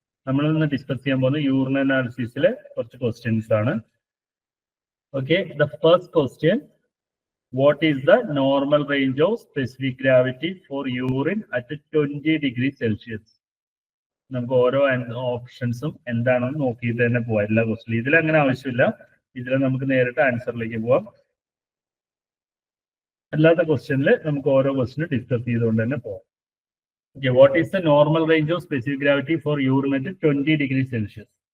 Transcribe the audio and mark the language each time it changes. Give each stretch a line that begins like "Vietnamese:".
Malayalam: നമ്മളിന്ന് ഡിസ്കസ് ചെയ്യാൻ പോകുന്ന യൂറിൻ അനാലിസിസിലെ കുറച്ച് ക്വസ്റ്റ്യൻസ് ആണ്.
English: Okay, the first question, what is the normal range of specific gravity for urine at 20 degrees Celsius?
Malayalam: നമുക്ക് ഓരോ ഓപ്ഷൻസും എന്താണെന്ന് നോക്കിയിട്ട് തന്നെ പോവാം. എല്ലാ ക്വസ്റ്റ്യൻ ഇതിൽ അങ്ങനെ ആവശ്യമില്ല, ഇതിൽ നമുക്ക് നേരിട്ട് ആൻസറിലേക്ക് പോവാം. അല്ലാത്ത ക്വസ്റ്റ്യനിൽ നമുക്ക് ഓരോ ക്വസ്റ്റ്യൻ ഡിസ്കസ് ചെയ്തുകൊണ്ട് തന്നെ പോവാം.
English: Okay, what is the normal range of specific gravity for urine at 20 degrees Celsius?